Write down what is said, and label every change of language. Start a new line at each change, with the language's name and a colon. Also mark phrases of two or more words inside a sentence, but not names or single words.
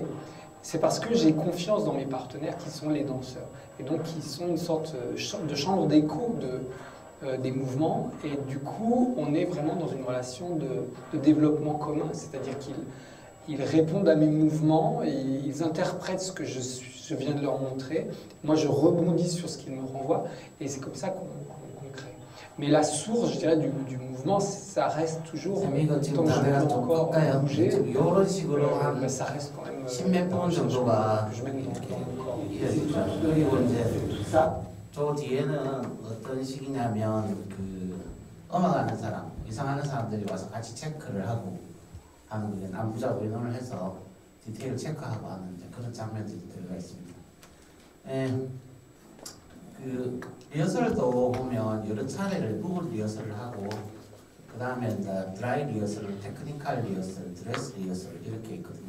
French: C'est parce que j'ai confiance dans mes partenaires qui sont les danseurs et donc qui sont une sorte de chambre d'écho des mouvements et du coup on est vraiment dans une relation de développement commun, c'est-à-dire qu'ils répondent à mes mouvements et ils interprètent ce que je viens de leur montrer, moi je rebondis sur ce qu'ils me renvoient et c'est comme ça qu'on crée. Mais la source, je dirais, du mouvement, ça reste toujours,
Korean: 이거 지금
French: tant que je
Korean: 다들
French: peux
Korean: 좀
French: encore
Korean: 꺾어요.
French: bouger,
Korean: 이런 식으로 한
French: ben, ça reste quand même
Korean: 십몇 분 정도가
French: que je mets dans mon corps.
Korean: 그리고 이제 저 뒤에는 어떤 식이냐면 그 음악하는 사람, 의상하는 사람들이 와서 같이 체크를 하고 하는 거예요. 남부자고 의논을 해서 디테일 체크하고 하는 이제 그런 장면들이 들어가 있습니다. 그 리허설도 보면 여러 차례를 부분 리허설을 하고 그 다음에 이제 드라이 리허설, 테크니컬 리허설, 드레스 리허설 이렇게 있거든요.